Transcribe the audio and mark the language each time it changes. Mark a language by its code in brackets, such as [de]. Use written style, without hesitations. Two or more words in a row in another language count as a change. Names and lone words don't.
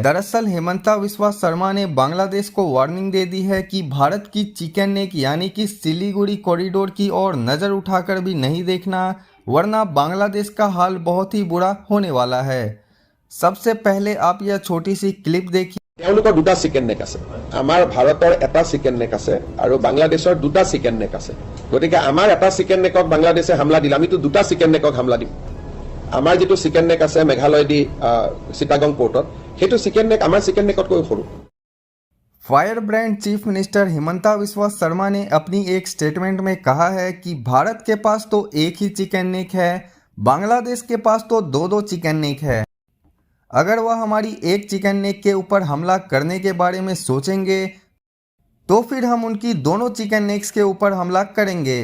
[hi] दरअसल हेमंता विश्वा शर्मा ने बांग्लादेश को वार्निंग दे दी है कि भारत की [en] chicken neck [hi] यानी कि सिलीगुड़ी कॉरिडोर की ओर नजर उठाकर भी नहीं देखना, वरना बांग्लादेश का हाल बहुत ही बुरा होने वाला है। सबसे पहले आप यह छोटी सी क्लिप देखिए। [as] তেওঁলোকৰ দুটা [en] chicken neck [as] আছে, আমাৰ ভাৰতৰ এটা [en] chicken neck [as] আছে আৰু বাংলাদেশৰ দুটা [en] chicken neck [as] আছে। গতিকে আমাৰ এটা [en] chicken neckক [as] বাংলাদেশে হামলা দিলে আমিতো দুটা [en] chicken neckক [as] হামলা দিম। আমাৰ যেটো [en] chicken neck [as] আছে মেঘালয় দি চিটাগং পোৰ্টত, সেইটো [en] chicken neck [as] আমাৰ [en] chicken neckতকৈ [as] সৰু। [en] fire brand chief minister [hi] हिमंता बिस्वा शर्मा ने अपनी एक स्टेटमेंट में कहा है कि भारत के पास तो एक ही [en] chicken neck [hi] है, बांग्लादेश के पास तो दो [en] chicken neck [hi] है। अगर वह हमारी एक [en] chicken neck [hi] के ऊपर हमला करने के बारे में सोचेंगे तो फिर हम उनकी दोनों [en] chicken necks [hi] के ऊपर हमला करेंगे।